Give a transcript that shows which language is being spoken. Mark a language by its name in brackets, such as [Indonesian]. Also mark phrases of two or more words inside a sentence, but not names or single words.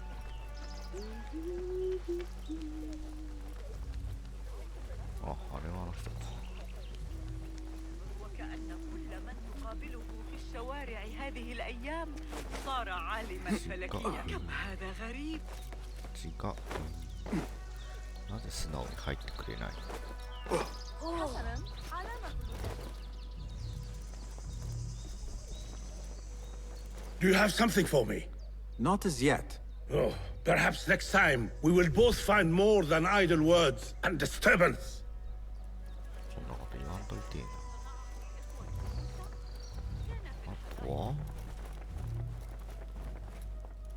[Japanese] あ、あれはあの人か。 [Arabic] وكأن كل من تقابله في الشوارع هذه الأيام صار عالما فلكيا. كم هذا غريب. [Japanese] 違う。なぜ素直に入ってくれない。 [English] Do you have something for me? Not as yet. Oh, perhaps next time we will both find more than idle words and disturbance. [Japanese] そんなこと言わんといてえな。あとは